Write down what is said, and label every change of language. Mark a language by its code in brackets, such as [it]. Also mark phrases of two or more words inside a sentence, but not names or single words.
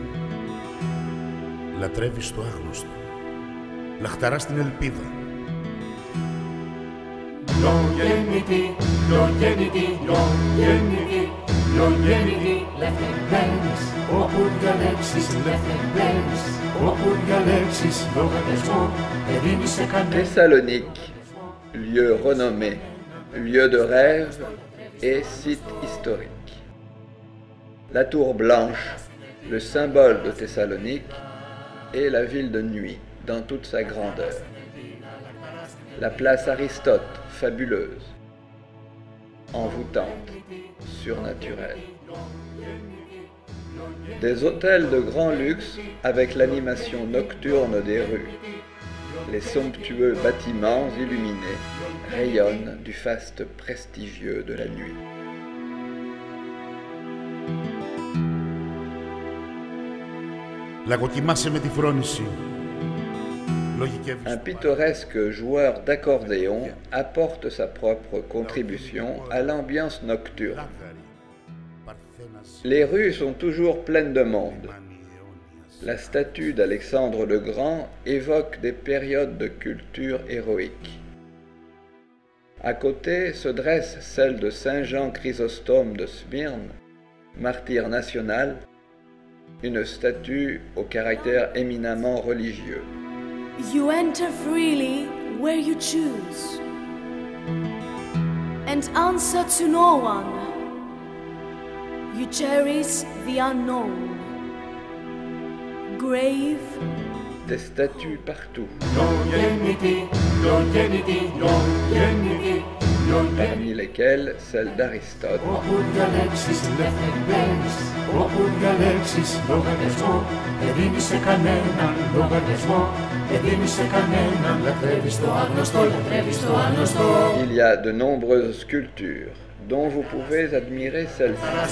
[el] Λατρεύεις το άγνωστο. Λαχταράς την ελπίδα. Ελεύθερη μπαίνεις όπου διαλέξεις. Ελεύθερη μπαίνεις όπου διαλέξεις. Λογαριασμό δεν δίνεις σε κανέναν. [fr] Thessalonique, lieu renommé, lieu de rêve et site historique. La tour blanche, le symbole de Thessalonique, et la ville de nuit dans toute sa grandeur. La place Aristote, fabuleuse, envoûtante, surnaturelle. Des hôtels de grand luxe avec l'animation nocturne des rues. Les somptueux bâtiments illuminés rayonnent du faste prestigieux de la nuit. [el] Λαγοκοιμάσαι με τη φρόνηση. [fr] Un pittoresque joueur d'accordéon apporte sa propre contribution à l'ambiance nocturne. Les rues sont toujours pleines de monde. La statue d'Alexandre le Grand évoque des périodes de culture héroïque. À côté se dresse celle de Saint Jean Chrysostome de Smyrne, martyr national, une statue au caractère éminemment religieux. [en] You enter freely where you choose, and answer to no one. You cherish the unknown. Grave. [fr] Des statues partout. Parmi lesquelles celle d'Aristote. Il y a de nombreuses sculptures dont vous pouvez admirer celle-ci.